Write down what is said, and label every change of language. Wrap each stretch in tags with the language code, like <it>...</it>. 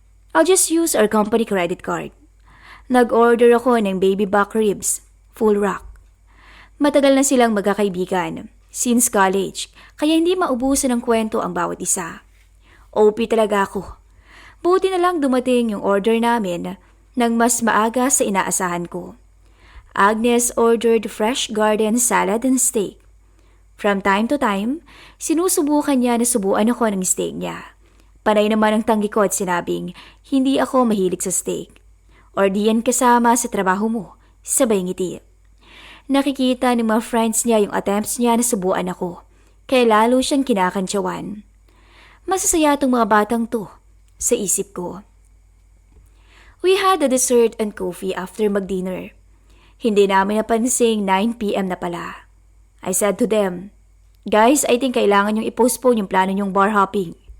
<en>I'll just use our company credit card.</en> <tl>Nag-order ako ng</tl> <en>baby back ribs, full rack.</en> <tl>Matagal na silang magkakaibigan</tl> <en>since college,</en> <tl>kaya hindi maubusan ng kwento ang bawat isa. OP talaga ako. Buti na lang dumating yung order namin nang mas maaga sa inaasahan ko.</tl> <en>Agnes ordered fresh garden salad and steak.</en> <tl>From time to time, sinusubukan niya na subuan ako ng steak niya. Panay naman ang tanggi ko at sinabing, hindi ako mahilig sa steak. Or diyan kasama sa trabaho mo, sabay ngiti. Nakikita ng mga friends niya yung attempts niya na subuan ako, kaya lalo siyang kinakantsawan. Masasaya tong mga batang to, sa isip ko.</tl> <en>We had a dessert and coffee after mag-dinner.</en> <tl>Hindi namin napansing 9 p.m. na pala.</tl> <en>I said to them, Guys, I think</en> <tl>kailangan yung i-postpone yung plano nyong bar</tl> <en>hopping.</en>